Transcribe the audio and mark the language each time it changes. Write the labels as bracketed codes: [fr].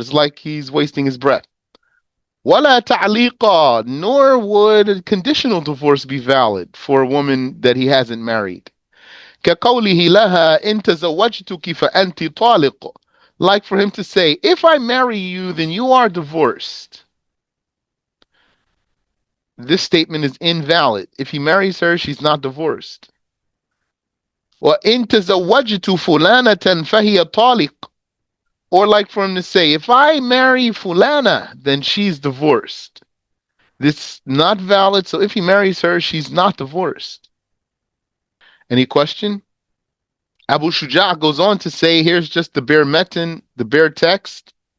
[en] It's like he's wasting his breath. [ar] ولا تعليق, [en] nor would a conditional divorce be valid for a woman that he hasn't married. [ar] كقوله لها إن تزوجتك فأنت طالق, [en] like for him to say, if I marry you, then you are divorced. This statement is invalid. If he marries her, she's not divorced. [ar] وإن تزوجت فلانة فهي طالق. [en] Or like for him to say, if I marry fulana, then she's divorced. This is not valid. So if he marries her, she's not divorced. Any question? Abu Shuja goes on to say, here's just the bare metin, the bare text.